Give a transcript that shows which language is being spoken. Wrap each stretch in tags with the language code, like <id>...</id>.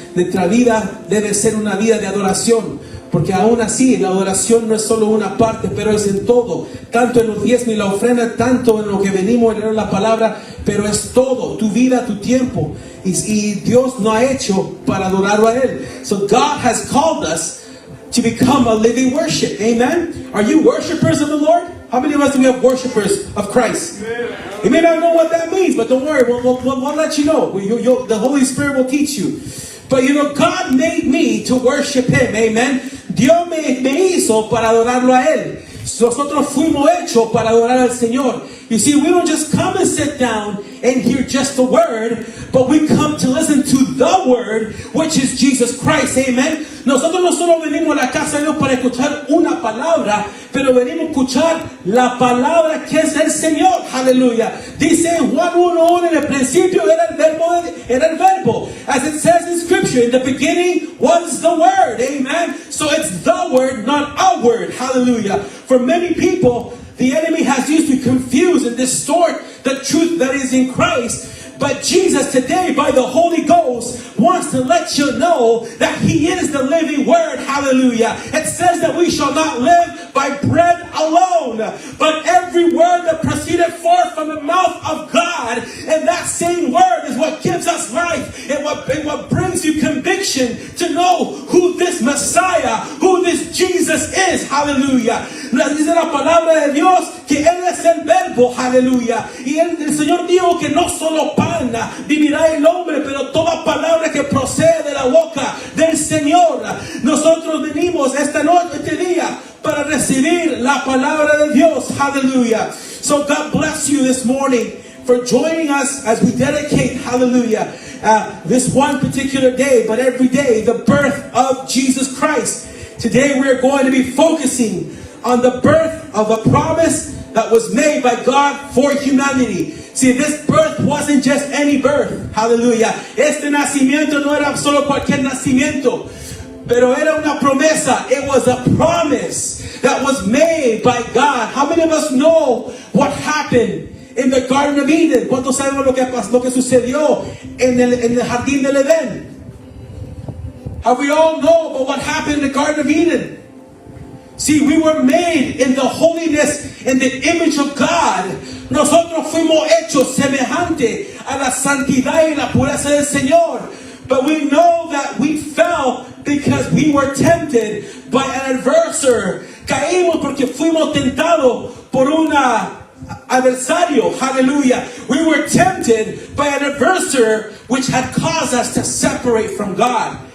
<es>Nuestra vida debe ser una vida de adoración, porque aún así la adoración no es solo una parte, pero es en todo, tanto en los diezmos y la ofrenda, tanto en lo que venimos a leer la palabra, pero es todo, tu vida, tu tiempo. Y Dios nos ha hecho para adorarlo a Él.</es> <en>So God has called us to become a living worship. Amen. Are you worshipers of the Lord? How many of us do we have worshipers of Christ? You may not know what that means, but don't worry, we'll let you know. The Holy Spirit will teach you. But you know, God made me to worship Him. Amen.</en> <es>Dios me hizo para adorarlo a Él. Nosotros fuimos hechos para adorar al Señor.</es> <en>You see, we don't just come and sit down and hear just the word, but we come to listen to the word, which is Jesus Christ. Amen.</en> <es>Nosotros no solo venimos a la casa de Dios para escuchar una palabra, pero venimos a escuchar la palabra que es el Señor. Aleluya. Dice Juan 1:1, en el principio era el verbo.</es> <en>As it says in scripture, in the beginning was the word. Amen. So it's the word, not a word. Hallelujah. For many people, the enemy has used to confuse and distort the truth that is in Christ. But Jesus today, by the Holy Ghost, wants to let you know that He is the living Word. Hallelujah. It says that we shall not live by bread alone, but every word that proceeded forth from the mouth of God. And that same word is what gives us life and what brings you conviction to know who this Messiah, who this Jesus is. Hallelujah.</en> <es>Nos dice la palabra de Dios que Él es el verbo. Aleluya. Y el Señor dijo que no solo pan vivirá el hombre, pero toda palabra que procede de la boca del Señor. Nosotros venimos esta noche, este día, para recibir la palabra de Dios.</es> <en>Hallelujah. So God bless you this morning for joining us as we dedicate, hallelujah, this one particular day, but every day, the birth of Jesus Christ. Today we're going to be focusing on the birth of a promise that was made by God for humanity. See, this birth wasn't just any birth. Hallelujah.</en> <es>Este nacimiento no era solo cualquier nacimiento, pero era una promesa.</es> <en>It was a promise that was made by God. How many of us know what happened in the Garden of Eden?</en> <es>¿Cuántos sabemos lo que sucedió en el Jardín del Edén?</es> <en>How we all know about what happened in the Garden of Eden? See, we were made in the holiness and the image of God.</en> <es>Nosotros fuimos hechos semejante a la santidad y la pureza del Señor.</es> <en>But we know that we fell because we were tempted by an adversary.</en> <es>Caímos porque fuimos tentados por un adversario. Hallelujah.</es> <en>We were tempted by an adversary which had caused us to separate from God.</en>